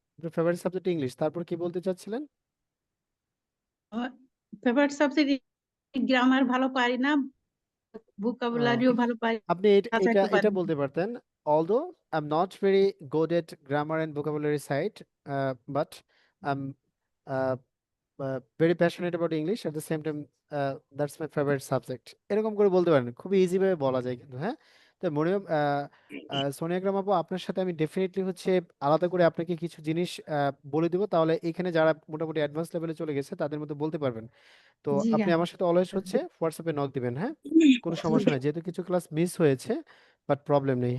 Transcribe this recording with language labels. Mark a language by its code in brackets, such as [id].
[bn] আপনার favourite subject English, তারপর কি বলতে চাচ্ছিলেন? ফেভারিট সাবজেক্ট গ্রামার ভালো পারি না, ভোকাবুলারিও ভালো পারি, আপনি এটা কাছাকাছি পারি এটা না। বলতে পারতেন, [en] although I'm not very good at grammar and vocabulary side, but I'm uh, very passionate about English at the same time. That's my favorite subject, [bn] এরকম করে বলতে পারেন, খুবই ইজি ভাবে বলা যায় কিন্তু। হ্যাঁ, তো মনে সোনিয়া গ্রাম আপু, আপনার সাথে আমি ডেফিনেটলি হচ্ছে আলাদা করে আপনাকে কিছু জিনিস বলে দিব, তাহলে এখানে যারা মোটামুটি অ্যাডভান্স লেভেলে চলে গেছে তাদের মধ্যে বলতে পারবেন। তো জি আপনি আমার সাথে অলওয়েজ হচ্ছে হোয়াটসঅ্যাপে নক দিবেন। হ্যাঁ, কোনো সমস্যা নেই, যেহেতু কিছু ক্লাস মিস হয়েছে, বাট প্রবলেম নেই।